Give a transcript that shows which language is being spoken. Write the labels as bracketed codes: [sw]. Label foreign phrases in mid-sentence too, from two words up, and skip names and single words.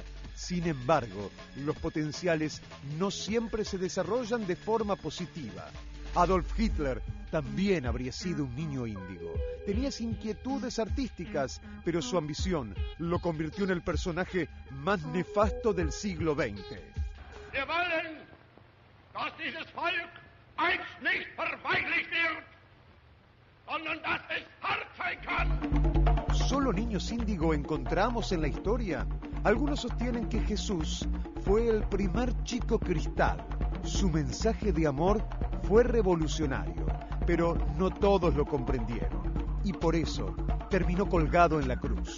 [es] Sin embargo, los potenciales no siempre se desarrollan de forma positiva. Adolf Hitler también habría sido un niño índigo. Tenía inquietudes artísticas, pero su ambición lo convirtió en el personaje más nefasto del siglo XX. [de] Wir wollen, dass dieses Volk einst nicht verweichlicht wird, sondern dass es hart sein kann. [es] ¿Solo niños índigo encontramos en la historia? Algunos sostienen que Jesús fue el primer chico cristal. Su mensaje de amor fue revolucionario, pero no todos lo comprendieron. Y por eso terminó colgado en la cruz.